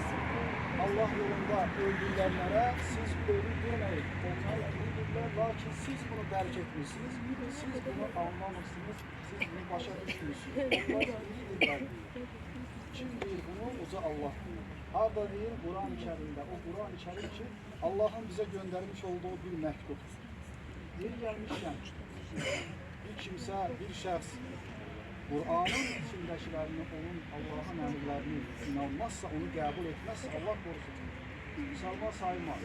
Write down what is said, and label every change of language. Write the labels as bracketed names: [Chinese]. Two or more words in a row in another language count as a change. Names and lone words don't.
[Turkish] Allah yolunda öldürülenlere siz ölü görmeyin. Onlar diridirler. [Azerbaijani] Lakin siz bunu dərk etmişsiniz. [Turkish] Siz bunu anlamışsınız. [Azerbaijani] Siz bunu başa düşmüşsünüz. Onlar diridirler. Kim deyir bunu? Uca Allah deyir. Harada deyir? Quran-ı Kerimdə. [Turkish] O Quran-ı Kerim ki Allah'ın bize göndermiş olduğu bir məktub. Yeri gelmişken [Azerbaijani] bir kimsə, bir şəxs [Turkish] Kur'an'ın içindekilerini, onun Allah'ın emirlerini inanmazsa, onu kabul etmezse Allah korusun. Müslüman saymaz.